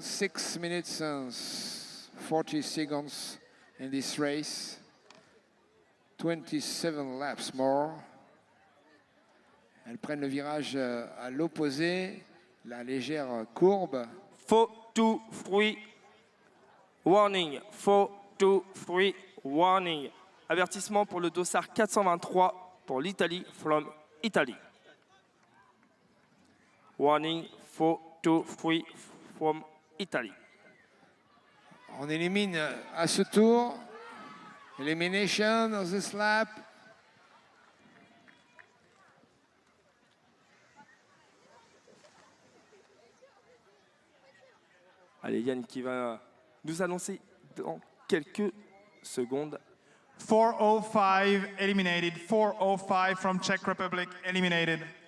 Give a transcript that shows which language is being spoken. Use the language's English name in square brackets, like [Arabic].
[English] 6 minutes and 40 seconds in this race. 27 laps more. [French] Elles prennent le virage à l'opposé, la légère courbe. [English] 4-2-3 warning. 4-2-3 warning. [French] Avertissement pour le dossard 423 pour l'Italie [English] from Italy. Warning 4-2-3 from Italy. [French] On élimine à ce tour. [English] Elimination of this lap. [French] Allez, Yann qui va nous annoncer dans quelques secondes. [English] 4-0-5, eliminated. 4-0-5 from Czech Republic, eliminated.